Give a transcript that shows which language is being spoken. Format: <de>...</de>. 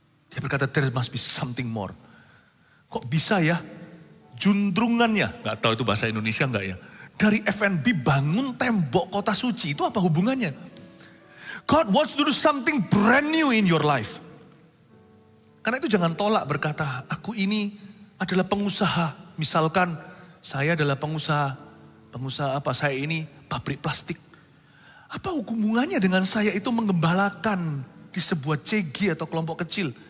<id>Dia berkata,</id> <en>there must be something more.</en> <id>Kok bisa ya? Juntrungannya, gak tahu itu bahasa Indonesia enggak ya? Dari F&B bangun tembok kota suci, itu apa hubungannya?</id> <en>God wants to do something brand new in your life.</en> <id>Karena itu jangan tolak berkata, aku ini adalah pengusaha. Misalkan saya adalah pengusaha apa? Saya ini pabrik plastik. Apa hubungannya dengan saya itu mengembalakan di sebuah CG atau kelompok kecil?</id>